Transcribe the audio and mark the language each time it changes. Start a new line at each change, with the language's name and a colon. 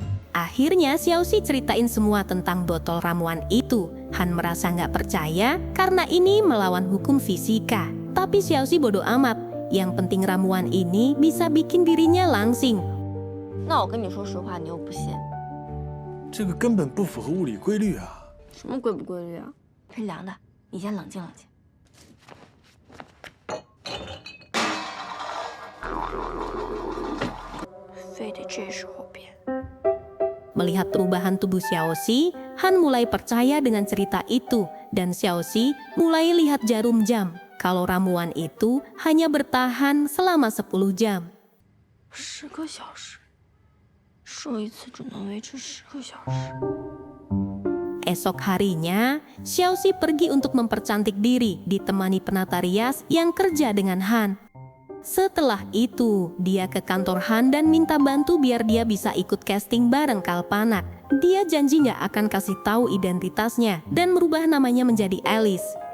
Indonesian: Akhirnya Xiaoxi ceritain semua tentang botol ramuan itu. Han merasa nggak percaya karena ini melawan hukum fisika. Tapi Xiaoxi bodoh amat. Yang penting ramuan ini bisa bikin dirinya langsing.
Chinese: 那我跟你说实话，你又不信，这个根本不符合物理规律啊！什么规不规律啊？是凉的，你先冷静冷静。非得这时候变。
Indonesian: Melihat perubahan tubuh Xiaoxi, Han mulai percaya dengan cerita itu. Dan Xiaoxi mulai lihat jarum jam. Kalau ramuan itu hanya bertahan selama 10 jam.
Chinese: 10个小时，射一次只能维持10个小时。
Indonesian: Esok harinya, Xiaoxi pergi untuk mempercantik diri, ditemani penata rias yang kerja dengan Han. Setelah itu, dia ke kantor Han dan minta bantu biar dia bisa ikut casting bareng Kalpanak. Dia janji nggak akan kasih tahu identitasnya dan merubah namanya menjadi Alice.